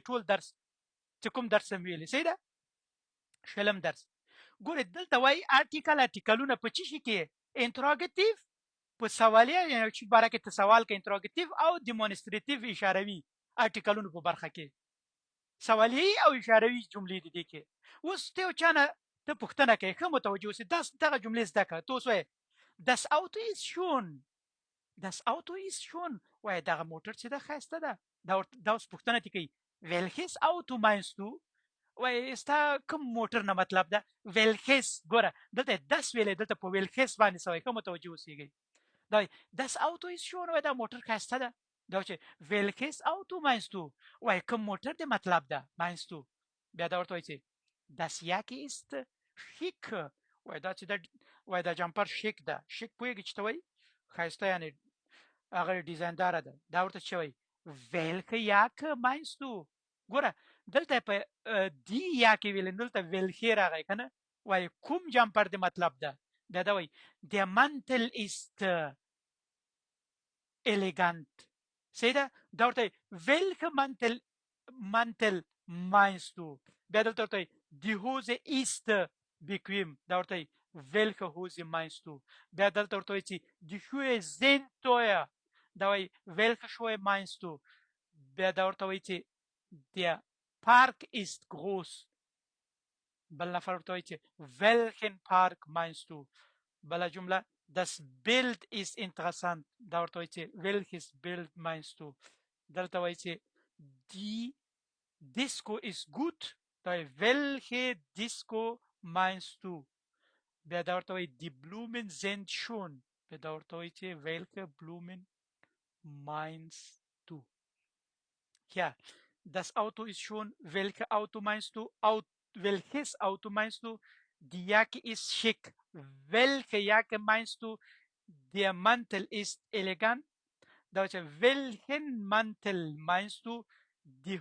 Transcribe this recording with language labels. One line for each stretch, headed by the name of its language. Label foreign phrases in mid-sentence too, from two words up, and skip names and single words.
Pashto: ټول درس چې کوم درس هم ویلي صحیح ده شلم درس ګوره دلته وایي آرټیکلونه په چی شي کې انټراګیټیو په سوالیه یعنی چې باره کې ته سوال کې انټراګیټیو او ډیمونستریټیو اشاروي آرټیکلونو په برخه کې سوالی او اشاروي جملې دي کې اوس ته چانه ته پوښتنه کوي ښه متوجه اوسې دغه جملې زده کړه ته اوس وایې
German: Das Auto ist schon
Pashto: وایي دغه موټر چې ده ښایسته ده دا اوس پوښتنه دې کوي
German: welches Auto meinst du
Pashto: وایي ستا کوم موټر نه مطلب ده welches ګوره دلته دس ویلې دلته په welches باندې سوی ښه متوجه اوسېږئ دا
German: Das Auto ist schon
Pashto: وایي دا موټر ښایسته ده دا چې
German: welches Auto meinst
Pashto: du وایي کوم موټر دې مطلب ده
German: meinst du
Pashto: بیا دا ورته وایي چې
German: Das Jacke ist schick
Pashto: وایي دا چې دا جمپر شیک ده شیک پوهېږي چې ته وایي ښایسته یعنې هغه ډیزاینداره ده دا ورته چې وایي
German: welche Jacke meinst du
Pashto: ګوره دلته په دی یاکې ویل دلته welche راغی که نه وایي کوم جمپر دې مطلب ده بیا دا وایي
German: Der Mantel ist elegant
Pashto: صحیح ده دا ورته
German: welche Mantel meinst du
Pashto: بیا دلته ورته
German: Die Hose ist bequem
Pashto: دا ورته
German: welche Hose meinst du بیا دلته ورته وایي چې Die Schuhe sind teuer دا وایي welche Schuhe meinst du
Pashto: بیا دا ورته وایي چې
German: Der Park ist groß
Pashto: بل نفر ورته وایي چې
German: welchen Park meinst du بله جمله Das Bild ist interessant
Pashto: دا ورته وایي چې
German: welches Bild meinst du
Pashto: دلته وایي چې
German: Die Disco ist gut
Pashto: دا وایي
German: welche Disco meinst du
Pashto: بیا دا ورته وایي
German: Die Blumen sind schön
Pashto: بیا دا ورته وایي چې
German: welche Blumen meinst du ja Das Auto ist schon welche Auto meinst du welches Auto meinst du Die Jacke ist schick welche Jacke meinst du Der Mantel ist elegant da welchen Mantel meinst du Die